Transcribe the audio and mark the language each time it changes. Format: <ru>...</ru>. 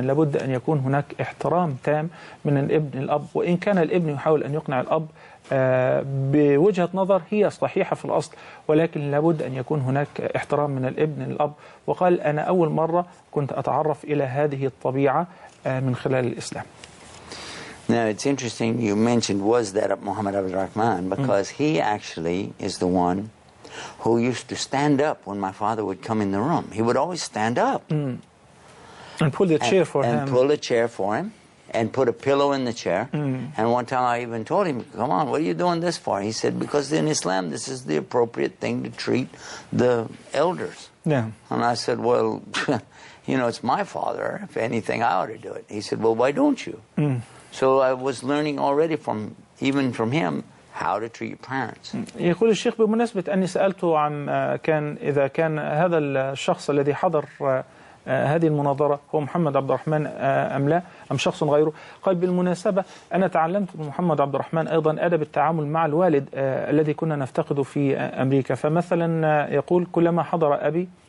<ar>لابد أن يكون هناك احترام تام من الابن الأب، وإن كان الابن يحاول أن يقنع الأب بوجهة نظر هي صحيحة في الأصل، ولكن لابد أن يكون هناك احترام من الابن الأب. وقال أنا أول مرة كنت أتعرف إلى هذه الطبيعة من خلال الإسلام.</ar> <en>Now, it's interesting you mentioned was that of Muhammad Abdul Rahman, because he actually is the one who used to stand up when my father would come in the room. He would always stand up. And pull the chair for him. And pull a chair for him and put a pillow in the chair. And one time I even told him, come on, what are you doing this for? He said, because in Islam this is the appropriate thing to treat the elders. Yeah. And I said, well, you know, it's my father. If anything, I ought to do it. He said, well, why don't you? So I was learning already even from him how to treat your parents.</en> <ar>يقول الشيخ بمناسبة أني سألته عن إذا كان هذا الشخص الذي حضر هذه المناظرة هو محمد عبد الرحمن أم لا أم شخص غيره، قال بالمناسبة أنا تعلمت من محمد عبد الرحمن أيضا أدب التعامل مع الوالد الذي كنا نفتقده في أمريكا. فمثلا يقول كلما حضر أبي</ar>